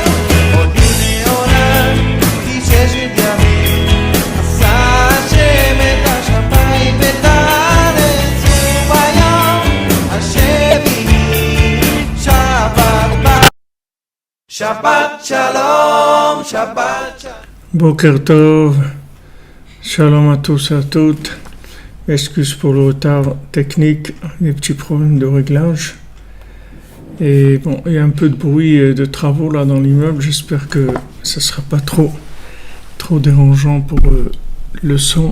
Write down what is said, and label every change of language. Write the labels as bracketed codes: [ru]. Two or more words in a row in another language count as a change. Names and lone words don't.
[he] עוד ימי עולם, כי ששת ימים, עשה השם את השמיים ואת הארץ, וביום השביעי שבת בא. שבת שלום, שבת שלום. בוקר טוב, [fr] shalom à tous et à toutes. Excuse pour le retard technique, des petits problèmes de réglage. Et bon, il y a un peu de bruit de travaux là dans l'immeuble. J'espère que ça sera pas trop dérangeant pour le son.